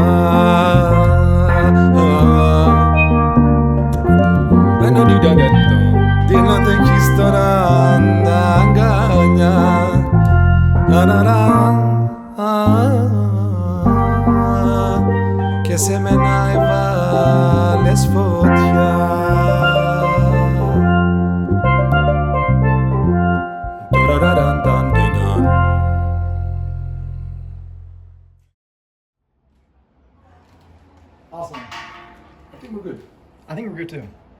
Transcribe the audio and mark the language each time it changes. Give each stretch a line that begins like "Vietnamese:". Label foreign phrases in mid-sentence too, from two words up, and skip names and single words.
Greek: Άλλον έχεις τώρα αγκαλιά, και σε μένα έβαλες φωτιά.
English: Awesome. I think we're good. I think we're good too.